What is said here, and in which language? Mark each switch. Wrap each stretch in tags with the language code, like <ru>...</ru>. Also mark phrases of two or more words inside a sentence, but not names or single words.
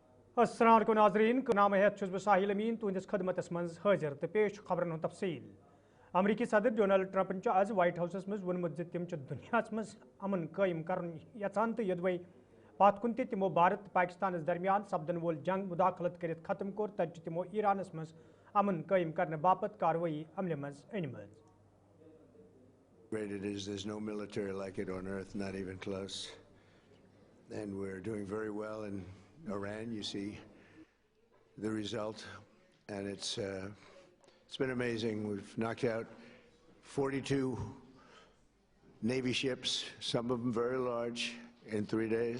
<ks>अस्सलाम वालेकुम नाज़रीन नाम है साहिल अमीन तुंदिस खदमतस मज हाजिर तो पेश खबरन तफसील अमरीकी सदर डोनाल्ड ट्रंपन आज व्हाइट हाउसस मज वोनमुत तिम दुनिया मज अमन कायम कर यचान तो यदवै पत कुन तिमो भारत पाकिस्तान दरमियान सपदन वोल जंग मुदाखलत कर खत्म कोर तत तिमो ईरानस मज अमन कायम करने बापत कार्रवाई अमल मज अनम</ks> <en>Great it is. There's no military like it on earth, not even close. And we're doing very well in Iran. You see the result, and it's been amazing. We've knocked out 42 Navy ships, some of them very large, in 3 days.</en>